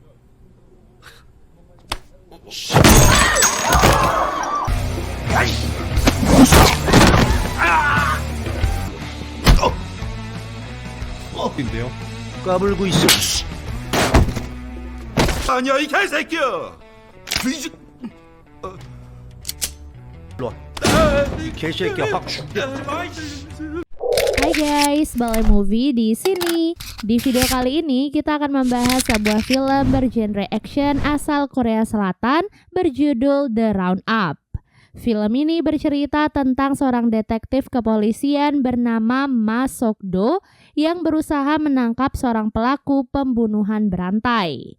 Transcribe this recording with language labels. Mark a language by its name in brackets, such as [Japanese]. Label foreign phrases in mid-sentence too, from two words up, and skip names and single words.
[Korean] 인데요? 까불고 있어. 아니야, 이 개새끼야! 일로 와. 개새끼야, 확 죽게. [Indonesian] Hai guys, Balai Movie di sini. Di video kali ini kita akan membahas sebuah film bergenre action asal Korea Selatan berjudul The Roundup. Film ini bercerita tentang seorang detektif kepolisian bernama Ma Sok-do yang berusaha menangkap seorang pelaku pembunuhan berantai.